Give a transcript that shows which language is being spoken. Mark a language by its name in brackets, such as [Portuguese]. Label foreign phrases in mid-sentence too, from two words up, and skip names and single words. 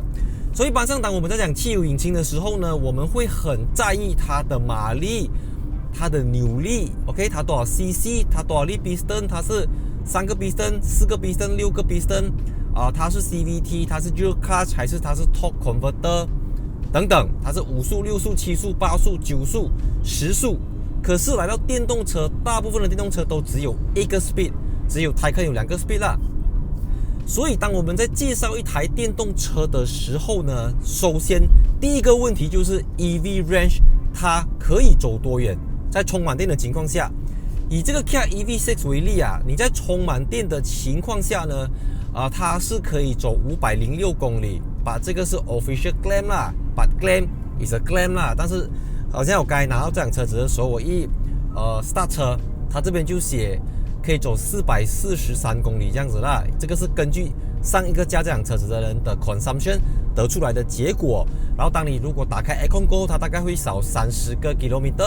[Chinese] 所以一般上当我们在讲汽油引擎的时候呢，我们会很在意它的马力，它的扭力 ，OK， 它多少 CC， 它多少粒 piston， 它是3个 piston、4个 piston、6个 piston， 它是 CVT， 它是 [English] dual clutch [Chinese] 还是它是 [English] torque converter [Chinese] 等等，它是5速、6速、7速、8速、9速、10速。可是来到电动车，大部分的电动车都只有1个 speed， 只有 Taycan 有2个 speed 啦。所以当我们在介绍一台电动车的时候呢，首先第一个问题就是 [English] EV range [Chinese] 它可以走多远。在充满电的情况下，以这个 Kia EV6 为例啊，你在充满电的情况下呢，它是可以走506公里，把这个是 [English] official claim [Chinese] 啦 ， [English] but claim is a claim [Chinese] 啦。但是好像我刚才拿到这辆车子的时候，我start 车，它这边就写可以走443公里这样子啦。这个是根据上一个驾这辆车子的人的 consumption 得出来的结果。然后当你如果打开 Aircon 过后，它大概会少30个 kilometer。